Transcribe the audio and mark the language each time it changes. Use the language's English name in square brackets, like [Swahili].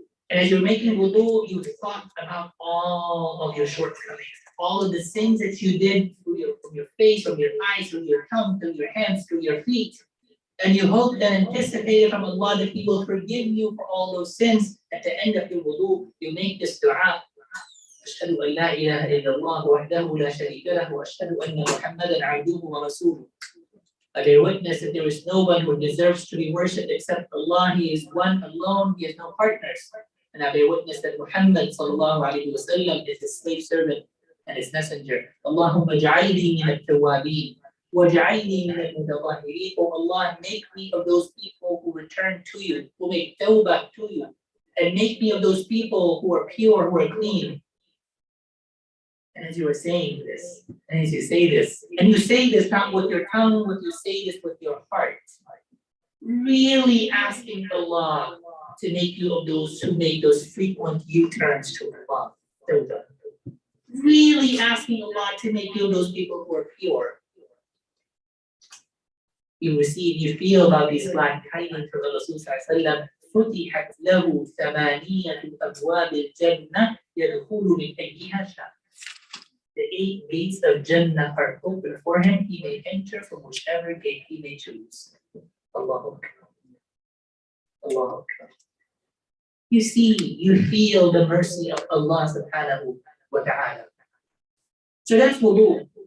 [English] And as you're making wudu, you've thought about all of your shortcomings, all of the sins that you did from your face, from your eyes, from your tongue, from your hands, from your feet. And you hope and anticipate from Allah that He will forgive you for all those sins. At the end of your wudu, you make this dua. [Arabic] أشهد أن لا إله إلا الله وحده لا شريك له وأشهد أن محمدا عبده ورسوله. [English] I bear witness that there is no one who deserves to be worshipped except Allah. He is one alone. He has no partners. And I bear witness that Muhammad sallallahu alaihi wasallam is His slave servant and His messenger. [Arabic] Allahumma ja'alni min at-tawwabin. وَاجْعَلْنِي مِنَ الْمُتَطَهِّرِينَ. [English] Oh Allah, make me of those people who return to you, who make tawbah to you, and make me of those people who are pure, who are clean. And as you are saying this, and as you say this, and you say this not with your tongue, but you say this with your heart, really asking Allah to make you of those who make those frequent U-turns to Allah. Tawbah. Really asking Allah to make you of those people who are pure. You feel about these glad tidings from the Rasul sallallahu alaihi wasallam. [Arabic] فتحت له ثمانية أبواب الجنة يدخل من أيها شاء. [English] The 8 gates of Jannah are open for him. He may enter from whichever gate he may choose. Allahu Akbar. Allahu Akbar. You see, you feel the mercy of Allah subhanahu wa ta'ala. So that's wudu.